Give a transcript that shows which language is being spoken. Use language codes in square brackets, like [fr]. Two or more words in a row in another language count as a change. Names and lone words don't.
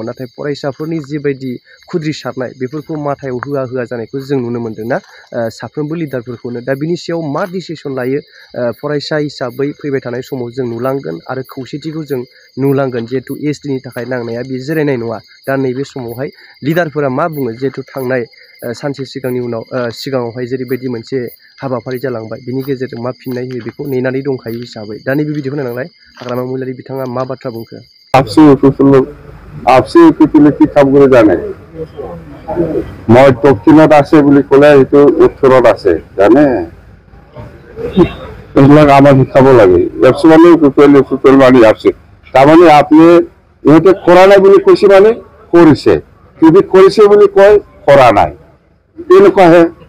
[brx] नाथाय फरायसाफोरनि जिबायदि खुद्रिसारनाय बेफोरखौ माथायाव होआ जानायखौ जों नुनो मोन्दोंना साफ्रोमबो लिडारफोरखौनो दा बिनि सायाव मा डिसिसन लायो फरायसा हिसाबै फैबाय थानाय समाव जों नुलांगोन आरो खौसेथिखौ जों नुलांगोन जिहेतु एसटिनि थाखाय नांनाया बे जिरायनाय नङा दा नैबे समावहाय लिडारफोरा मा बुङो जिहेतु थांनाय सानसे सिगाङावहाय जेरैबायदि मोनसे हाबाफारि जालांबाय बिनि गेजेरजों मा फिननाय होयो बेखौ नेनानै दंखायो हिसाबै दा नैबे भिडिअखौ नायनांलाय हाग्रामा महिलारि बिथाङा मा बाथ्रा बुंखो [as] আপসি ইউপিপিएले কি কাম করে জানে মই দক্ষিণত আছে বুলি ক'লে সেইটো উত্তৰত আছে জানে এইবিলাক আমাৰ শিকাব লাগে এপচি ইউপিপিএল মানি আপসি তাৰমানে আপুনি ইহঁতে কৰা নাই বুলি কৈছে মানে কৰিছে যদি কৰিছে বুলি কয় কৰা নাই এনেকুৱাহে